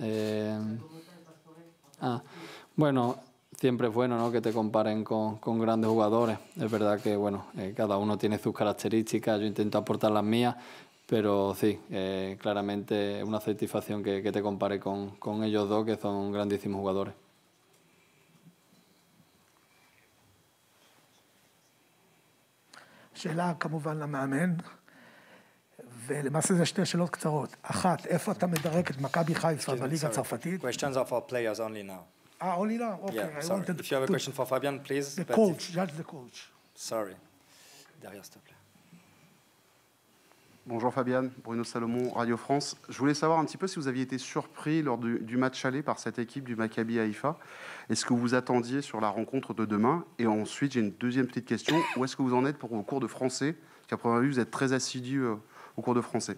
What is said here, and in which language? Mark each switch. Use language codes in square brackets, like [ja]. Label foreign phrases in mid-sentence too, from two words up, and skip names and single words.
[es] Bueno, siempre es bueno, ¿no? Que te comparen con grandes jugadores. Es verdad que bueno, cada uno tiene sus características, yo intento aportar las mías, pero sí, claramente es una satisfacción que te compare con ellos dos, que son grandísimos jugadores. [he] שאלה כמובן למאמן, ולמעשה זה 2 שאלות קצרות. אחת, איפה אתה מדרג את מכבי חיפה בליגה הצרפתית? [en] Questions are for players only now. only now? Okay. Yeah, I sorry. wanted If you have a question for Fabian, please. The but coach, judge the coach. Sorry. [fr] Derrière, s'il te plaît. Bonjour Fabian, Bruno Salomon, Radio France. Je voulais savoir un petit peu si vous aviez été surpris lors du match aller par cette équipe du Maccabi Haïfa. Est-ce que vous attendiez sur la rencontre de demain? Et ensuite, j'ai une deuxième petite question. Où est-ce que vous en êtes pour vos cours de français? Qu'à première vue, vous êtes très assidu aux cours de français.